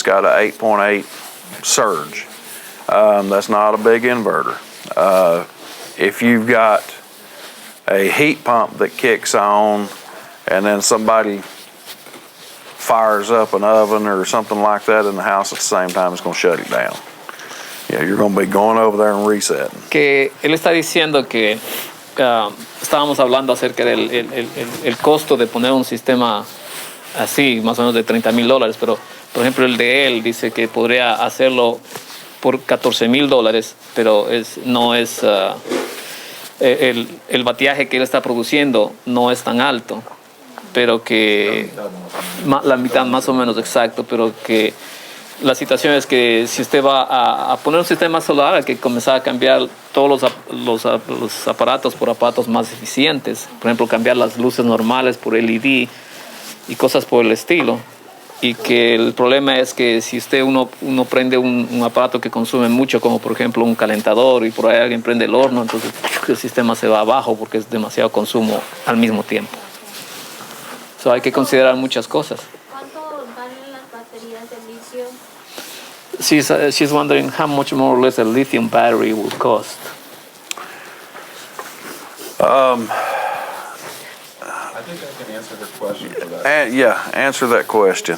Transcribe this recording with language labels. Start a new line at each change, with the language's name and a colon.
English: It's got an 8.8 surge. That's not a big inverter. If you've got a heat pump that kicks on and then somebody fires up an oven or something like that in the house at the same time, it's going to shut it down. Yeah, you're going to be going over there and resetting.
Spanish: Que él está diciendo que estábamos hablando acerca del el costo de poner un sistema así, más o menos de $30,000, pero por ejemplo el de él dice que podría hacerlo por $14,000, pero no es el bateaje que él está produciendo no es tan alto, pero que la mitad más o menos exacto, pero que la situación es que si usted va a poner un sistema solar, hay que comenzar a cambiar todos los aparatos por aparatos más eficientes. Por ejemplo, cambiar las luces normales por LED y cosas por el estilo. Y que el problema es que si uno prende un aparato que consume mucho, como por ejemplo un calentador, y por ahí alguien prende el horno, entonces el sistema se va abajo porque es demasiado consumo al mismo tiempo. So, hay que considerar muchas cosas. ¿Cuánto valen las baterías de litio?
English: She's wondering how much more or less a lithium battery will cost. I think I can answer her question for that. Yeah, answer that question.